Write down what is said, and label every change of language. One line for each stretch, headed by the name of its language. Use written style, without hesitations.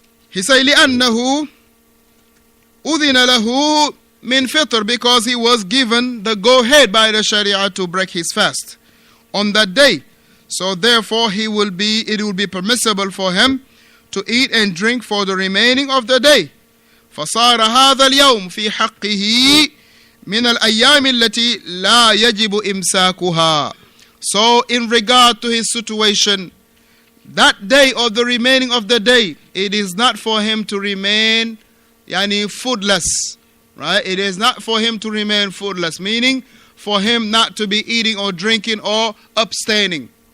English: He said,
Arabic: لِأَنَّهُ أُذِنَ لَهُ مِنْ فِطْر,
English: because he was given the go-ahead by the Sharia to break his fast on that day. So therefore it will be permissible for him to eat and drink for the remaining of the day.
Arabic: فصار هذا اليوم في حقه من الأيام التي لا يجب إمساكها.
English: So in regard to his situation, that day or the remaining of the day, it is not for him to remain foodless. Right? It is not for him to remain foodless, meaning for him not to be eating or drinking or abstaining.